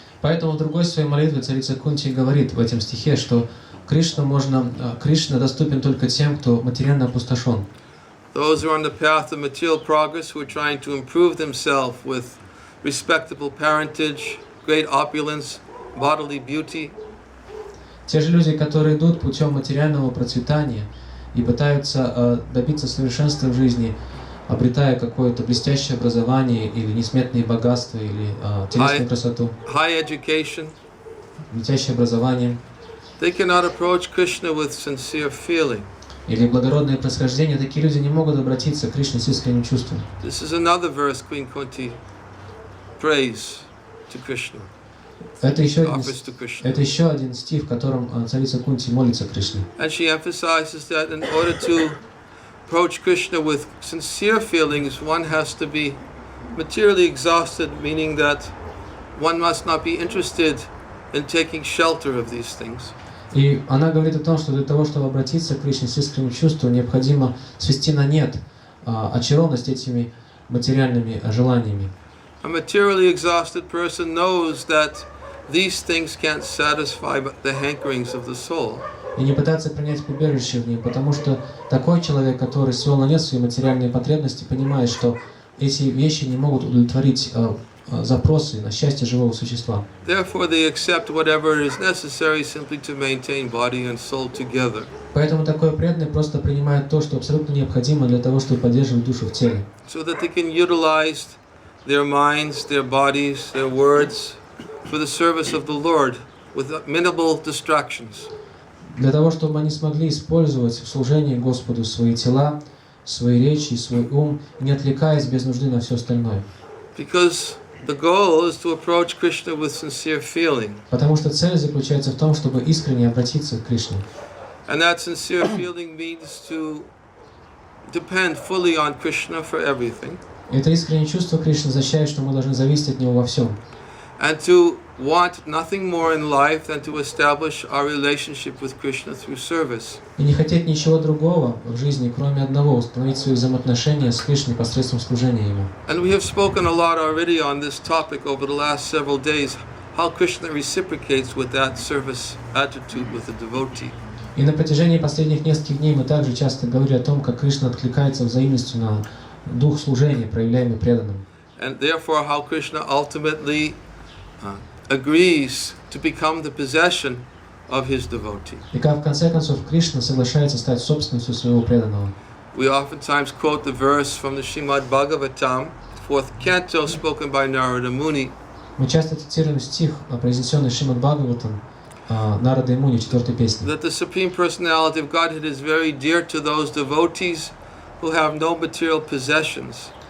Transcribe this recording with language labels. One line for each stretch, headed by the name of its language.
Russian: Поэтому в другой своей молитве царица Кунти говорит в этом стихе, что Кришна доступен только тем, кто материально опустошен.
English: Those who are on the path of material progress, who are trying to improve themselves with respectable parentage, great opulence, bodily beauty.
Russian: Те же люди, которые идут путем материального процветания и пытаются добиться совершенства в жизни, обретая какое-то блестящее образование или несметные богатства, или телесную красоту,
English: high education,
Russian: блестящее образование,
English: they cannot approach Krishna with sincere feeling.
Russian: или благородное происхождение, такие люди не могут обратиться к Кришне с искренним чувством.
English: This is another verse Queen Kunti prays to Krishna.
Russian: Это еще один стих, в котором царица Кунти молится Кришне.
English: And she emphasizes that in order to approach Krishna with sincere feelings, one has to be materially exhausted, meaning that one must not be interested in taking shelter of these things.
Russian: И она говорит о том, что для того, чтобы обратиться к Кришне с искренним чувством, необходимо свести на нет очарованность этими материальными желаниями.
English: A materially exhausted person knows that these things can't satisfy the hankerings of the soul.
Russian: И не пытаться принять прибежище в ней, потому что такой человек, который свел на нет свои материальные потребности, понимает, что эти вещи не могут удовлетворить запросы на счастье живого существа.
English: Therefore, they accept whatever is necessary simply to maintain body and soul together.
Russian: Поэтому такой преданный просто принимает то, что абсолютно необходимо для того, чтобы поддерживать душу в теле.
English: So that they can utilize their minds, their bodies, their words for the service of the Lord with minimal distractions.
Russian: Для того, чтобы они смогли использовать в служении Господу свои тела, свои речи, свой ум, не отвлекаясь без нужды на все остальное.
English: Because the goal is to approach Krishna with sincere feeling.
Russian: Потому что цель заключается в том, чтобы искренне обратиться к Кришне.
English: And that sincere feeling means to depend fully on Krishna for everything.
Russian: И это искреннее чувство Кришны означает, что мы должны зависеть от Него во всем.
English: And to want nothing more in life than to establish our relationship with Krishna through service.
Russian: И не хотеть ничего другого в жизни, кроме одного, установить свои взаимоотношения с Кришной посредством служения Ему.
English: And we have spoken a lot already on this topic over the last several days, how Krishna reciprocates with that service attitude with the devotee.
Russian: И на протяжении последних нескольких дней мы также часто говорили о том, как Кришна откликается взаимностью на дух служения, проявляемый преданным.
English: And therefore how Krishna ultimately agrees to become the possession of his devotee.
Russian: И как в конце концов Кришна соглашается стать собственностью своего преданного.
English: We oftentimes quote the verse from the Srimad Bhagavatam, 4th canto, spoken by Narada Muni.
Russian: Мы часто цитируем стих, произнесенный Шримад Бхагаватам, Нарада и Муни, 4-й песни.
English: That the Supreme Personality of Godhead is very dear to those devotees who have no material possessions.